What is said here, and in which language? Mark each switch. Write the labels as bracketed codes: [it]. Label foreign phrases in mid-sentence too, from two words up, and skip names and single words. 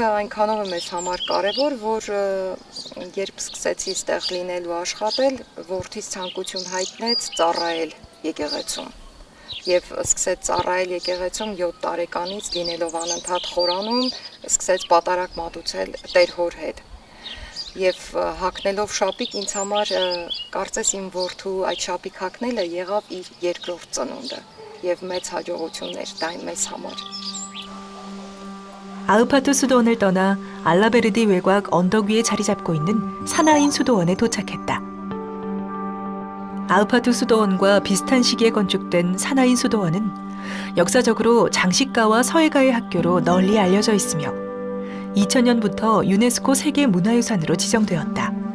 [hy] այնքանով է մեզ համար կարևոր, որ երբ սկսեցի ստեղ լինել ու աշխատել, որդիս ցանկություն հայտնեց ծառայել եկեղեցում։ Եվ սկսեց ծառայել եկեղեցում 7 տարեկանից լինելով անընդհատ խորանում, սկսեց պատարակ մատուցել Տեր հոր հետ։ Եվ հագնելով շապիկ ինձ համար կարծես իմ որդու այդ շապիկ հագնելը եղավ իր երկրորդ ծնունդը եւ մեծ հաջողություններ դա մեզ համար։ [ko] 아흐파트 수도원을 떠나 알라베르디 외곽 언덕 위에 자리 잡고 있는 사나인 수도원에 도착했다. 아흐파트 수도원과 비슷한 시기에 건축된 사나인 수도원은 역사적으로 장식가와 서예가의 학교로 널리 알려져 있으며 2000년부터 유네스코 세계문화유산으로 지정되었다.